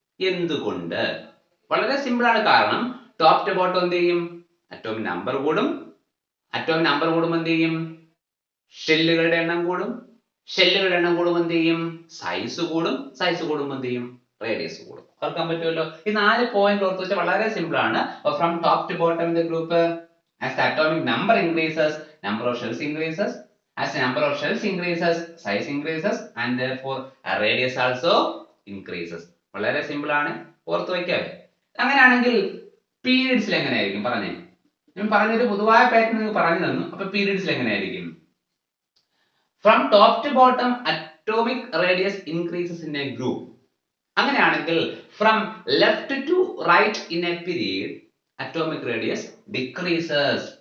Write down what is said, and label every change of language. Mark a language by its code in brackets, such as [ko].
[ml] എന്തുകൊണ്ട്? വളരെ സിമ്പിൾ ആണ്. കാരണം ടോപ്പ് ടു ബോട്ടം എന്ത് ചെയ്യും? അറ്റോമിക് നമ്പർ കൂടും. അറ്റോമിക് നമ്പർ കൂടുമ്പോൾ എന്ത് ചെയ്യും? ഷെല്ലുകളുടെ എണ്ണം കൂടും. ഷെല്ലുകളുടെ എണ്ണം കൂടുമ്പോൾ എന്ത് ചെയ്യും? സൈസ് കൂടും. സൈസ് കൂടുമ്പോൾ എന്ത് ചെയ്യും? റേഡിയസ് കൂടും. ഓർക്കാൻ പറ്റുമല്ലോ? ഈ 4 പോയിന്റ് ഓർത്ത് വെച്ചാൽ വളരെ സിമ്പിൾ ആണ്. [en] From top to bottom in the group, as the atomic number increases, number of shells increases. As the number of shells increases, size increases, and therefore radius also increases. [ml] വളരെ simple ആണ്, ഓർത്ത് വയ്ക്കാവേ. അങ്ങനെയാണെങ്കിൽ പീരീഡ്സിൽ എങ്ങനെയായിരിക്കും പറഞ്ഞേ? ഞാൻ പറഞ്ഞൊരു പൊതുവായ പാറ്റേൺ നിങ്ങൾ പറഞ്ഞു തന്നു. അപ്പൊ പീരീഡ്സിൽ എങ്ങനെയായിരിക്കും? [en] From top to bottom atomic radius increases in a group. [ml] അങ്ങനെയാണെങ്കിൽ [en] From left to right in a period atomic radius decreases.